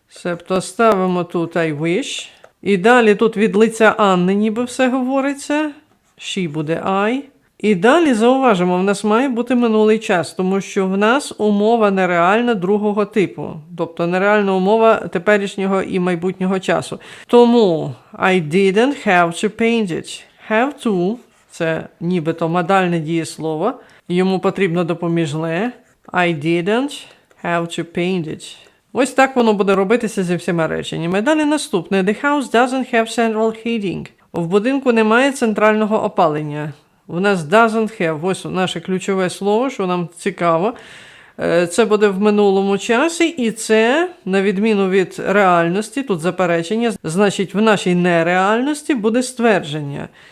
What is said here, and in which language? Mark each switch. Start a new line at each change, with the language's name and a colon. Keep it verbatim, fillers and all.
Ukrainian: Себто ставимо тут I wish. І далі тут від лиця Анни ніби все говориться.
English: She
Ukrainian: буде
English: I.
Ukrainian: І далі зауважимо, в нас має бути минулий час, тому що в нас умова нереальна другого типу. Тобто нереальна умова теперішнього і майбутнього часу. Тому
English: I didn't have to paint it.
Ukrainian: Have to – це нібито модальне дієслово. Йому потрібно допоміжне.
English: I didn't have to paint it.
Ukrainian: Ось так воно буде робитися зі всіма реченнями. Далі наступне.
English: The house doesn't have central heating.
Ukrainian: В будинку немає центрального опалення. У нас doesn't have – ось наше ключове слово, що нам цікаво. Е, Це буде в минулому часі, і це, на відміну від реальності, тут заперечення, значить, в нашій нереальності буде ствердження.